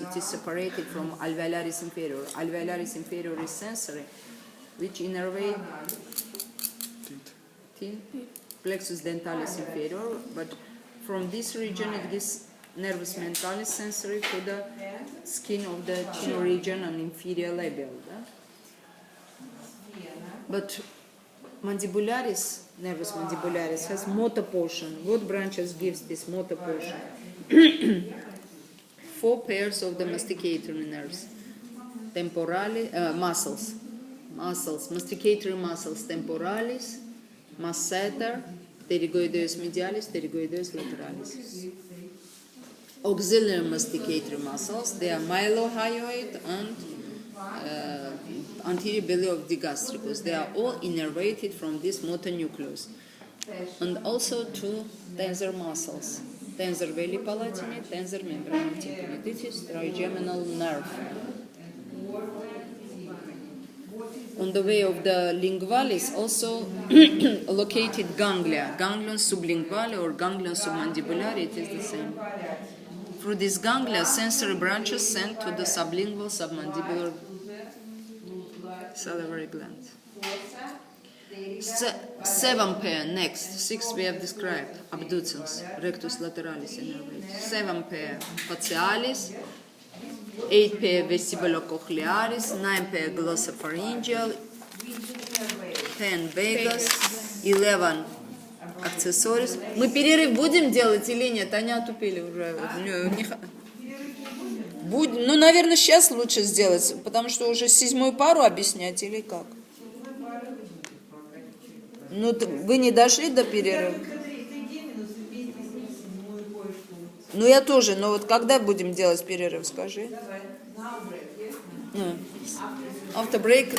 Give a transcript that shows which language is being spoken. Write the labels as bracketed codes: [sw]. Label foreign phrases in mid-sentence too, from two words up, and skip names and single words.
[en] It is separated from [la] alveolaris inferior. Alveolaris inferior [en] is sensory, which innervate [la] plexus dentalis inferior, [en] but from this region it gives [la] nervus mentalis [en] sensory to the skin of the chin region and inferior labial. But mandibularis, [la] nervus mandibularis, [en] has motor portion. What branches gives this motor portion? 4 pairs of the masticatory nerves, temporalis, muscles, masticatory muscles, temporalis, masseter, [la] pterygoideus medialis, pterygoideus lateralis. [en] Auxiliary masticatory muscles, they are mylohyoid and anterior belly of digastricus. They are all innervated from this motor nucleus. And also 2 tensor muscles, [la] tensor veli palatini, tensor membranum tympani. [en] This is trigeminal nerve. On the way of the lingualis, also located ganglia, [la] ganglion sublinguale [en] or [la] ganglion submandibulare, [en] it is the same. Through these ganglia, sensory branches sent to the sublingual submandibular salivary glands. 7 pair, next, 6 we have described, abducens, rectus lateralis innervated. 7 pair, facialis, 8 pair vestibulocochlearis, 9 pair glossopharyngeal, 10 vagus, 11 accessories. [ru] Мы перерыв будем делать или нет? Они отупили уже. Ну, наверное, сейчас лучше сделать, потому что уже 7-ю пару объяснять или как? Ну, вы не дошли до перерыва? Ну, я тоже, но вот когда будем делать перерыв, скажи? [en] After break.